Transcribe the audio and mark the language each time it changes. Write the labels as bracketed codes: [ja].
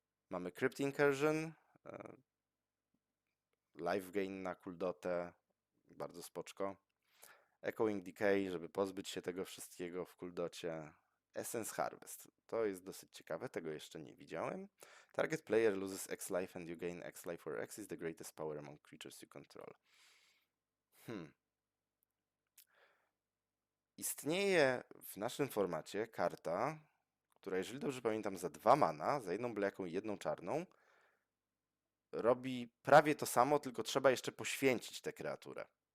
[pl] Mamy Crypt Incursion, life gain na Kuldotę, bardzo spoczko. Echoing Decay, żeby pozbyć się tego wszystkiego w Kuldocie. Essence Harvest. To jest dosyć ciekawe, tego jeszcze nie widziałem. [en] Target player loses X life and you gain X life, where X is the greatest power among creatures you control. [pl] Istnieje w naszym formacie karta, która, jeżeli dobrze pamiętam, za 2 mana, za jedną blaką i jedną czarną, robi prawie to samo, tylko trzeba jeszcze poświęcić tę kreaturę.